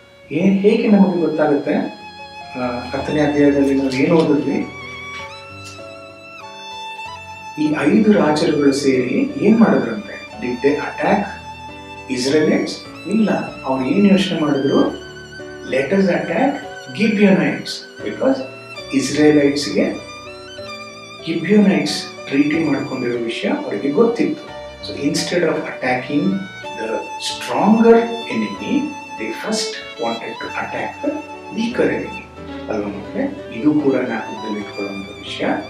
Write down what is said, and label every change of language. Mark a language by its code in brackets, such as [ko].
[kn] ಹೇಗೆ ನಮಗೆ ಗೊತ್ತಾಗುತ್ತೆ, 10ನೇ ಅಧ್ಯಾಯದಲ್ಲಿ ನಾವು ಏನು ಓದಿದ್ವಿ, ಈ 5 ರಾಜರುಗಳು ಸೇರಿ ಏನ್ ಮಾಡಿದ್ರಂತೆ, [en] Did they attack Israelites? [kn] ಇಲ್ಲ, ಅವ್ರು ಏನ್ ಯೋಚನೆ ಮಾಡಿದ್ರು, [en] let us attack Gibeonites, [kn] because ಇಸ್ರೇಲೈಟ್ಸ್ಗೆ ಗಿಬ್ಯೋನೈಟ್ಸ್ treaty ಮಾಡ್ಕೊಂಡಿರೋ ವಿಷಯ ಅವರಿಗೆ ಗೊತ್ತಿತ್ತು. [en] so instead of attacking the stronger enemy, they first wanted to attack the weaker enemy [kn] ಅಲ್ವಾ ಮಕ್ಕಳೇ. ಇದು ಕೂಡ ಜ್ಞಾಪಕದಲ್ಲಿ ಇಟ್ಕೊಳ್ಳುವಂಥ ವಿಷಯ.